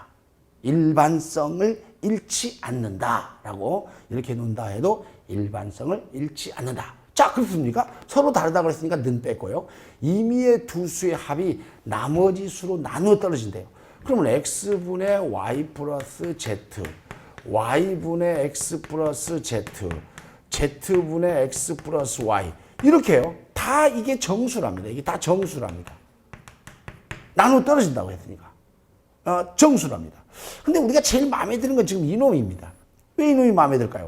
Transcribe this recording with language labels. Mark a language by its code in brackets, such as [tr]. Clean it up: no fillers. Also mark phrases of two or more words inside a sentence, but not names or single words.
[ko] 일반성을 잃지 않는다라고 이렇게 놓는다 해도 일반성을 잃지 않는다. 자, 그렇습니까? 서로 다르다고 그랬으니까 는 뺐고요. 임의의 두 수의 합이 나머지 수로 나누어 떨어진대요. 그러면 x분의 y 플러스 z, y분의 x 플러스 z, z분의 x 플러스 y 이렇게요. 다 이게 정수랍니다. 이게 다 정수랍니다. 나누어 떨어진다고 했으니까. 정수랍니다. 근데 우리가 제일 마음에 드는 건 지금 이놈입니다. 왜 이놈이 마음에 들까요?